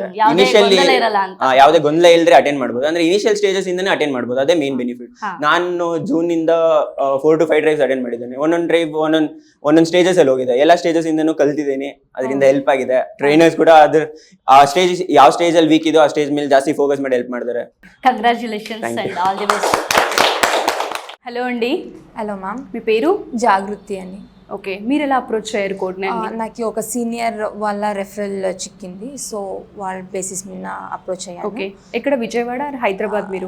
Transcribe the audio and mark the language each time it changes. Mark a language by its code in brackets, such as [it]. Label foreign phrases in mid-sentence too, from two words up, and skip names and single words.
[kn] ಇನಿಷಿಯಲಿ ಯಾವ್ದೇ ಗೊಂದಲ ಇಲ್ಲದ್ರೆ ಅಟೆಂಡ್ ಮಾಡ್ಬೋದು. ಅಂದ್ರೆ [en] initial stages [kn] ಇಂದಾನೆ ಅಟೆಂಡ್ ಮಾಡ್ಬೋದು, ಅದೇ [en] main benefit. [kn] ನಾನು ಜೂನ್ ಇಂದ 4 to 5 [en] drives attend [kn] ಮಾಡಿದ್ದೇನೆ. ಒಂದೊಂದು ಡ್ರೈವ್ ಒಂದೊಂದು ಸ್ಟೇಜಸ್ ಅಲ್ಲಿ ಹೋಗಿದೆ, ಎಲ್ಲ ಸ್ಟೇಜಸ್ ಇಂದನೂ ಕಲ್ತಿದ್ದೇನೆ, ಅದರಿಂದ ಹೆಲ್ಪ್ ಆಗಿದೆ. ಟ್ರೈನರ್ಸ್ ಕೂಡ ಅದ್ರ ಆ ಸ್ಟೇಜ್ ಯಾವ ಸ್ಟೇಜ್ ಅಲ್ಲಿ ವೀಕ್ ಇದೋ ಆ ಸ್ಟೇಜ್ ಮೇಲೆ ಜಾಸ್ತಿ ಫೋಕಸ್ ಮಾಡಿ ಹೆಲ್ಪ್ ಮಾಡ್ತಾರೆ. [en] congratulations and all the best. హలో అండి. hello ma'am, [te] మీ పేరు? జాగృతి అని. ఓకే, మీరు ఎలా అప్రోచ్ అయ్యారు కోడ్నైన్? నాకు ఒక సీనియర్ వాళ్ళ రెఫరల్ చిక్కింది, సో వాళ్ళ బేసిస్ మీద అప్రోచ్ అయ్యాను. ఓకే, ఎక్కడ విజయవాడ హైదరాబాద్? మీరు